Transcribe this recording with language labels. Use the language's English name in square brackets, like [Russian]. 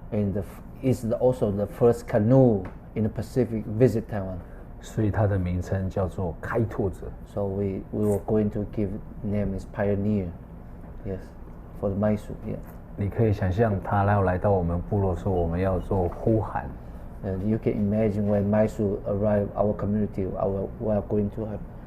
[English] and is also the first canoe in the Pacific visit Taiwan. [Chinese] 所以它的名称叫做开拓者。 [English] So we were going to give name is pioneer. Yes, for the Maisu. Yeah. [Chinese] 你可以想象，他要来到我们部落说，我们要做呼喊。 [English] You can imagine when Maisu arrive our community, we are going to have